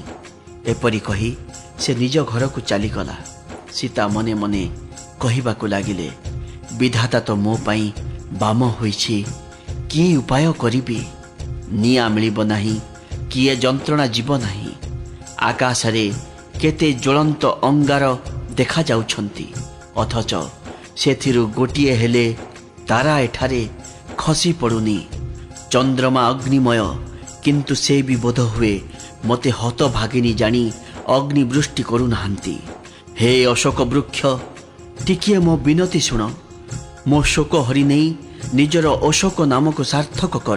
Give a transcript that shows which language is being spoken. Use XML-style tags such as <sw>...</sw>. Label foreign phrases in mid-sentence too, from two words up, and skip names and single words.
<or>ଏପରି କହି ସେ ନିଜ ଘର କୁ ଚାଲିଗଲା। ସୀତା ମନେ ମନେ କହିବାକୁ ଲାଗିଲେ, ବିଧାତା ତ ମୋ ପାଇଁ ବାମ ହୋଇଛି, କି ଉପାୟ କରିବି। ନିଆଁ ମିଳିବ ନାହିଁ, କିଏ ଯନ୍ତ୍ରଣା ଜିବ ନାହିଁ। ଆକାଶରେ କେତେ ଜ୍ୱଳନ୍ତ ଅଙ୍ଗାର ଦେଖା ଯାଉଛନ୍ତି, ଅଥଚ ସେଥିରୁ ଗୋଟିଏ ହେଲେ ତାରା ଏଠାରେ ଖସି ପଡ଼ୁନି। ଚନ୍ଦ୍ରମା ଅଗ୍ନିମୟ, କିନ୍ତୁ ସେ ଭି ବୋଧ ହୁଏ ମତେ ହତଭାଗିନୀ ଜାଣି ଅଗ୍ନିବୃଷ୍ଟି କରୁ ନାହାନ୍ତି। ହେ ଅଶୋକ ବୃକ୍ଷ ଟିକିଏ ମୋ ବିନତି ଶୁଣ। ମୋ ଶୋକ ହରି ନହିଁ ନିଜର ଅଶୋକ ନାମ କୁ ସାର୍ଥକ କର।</or>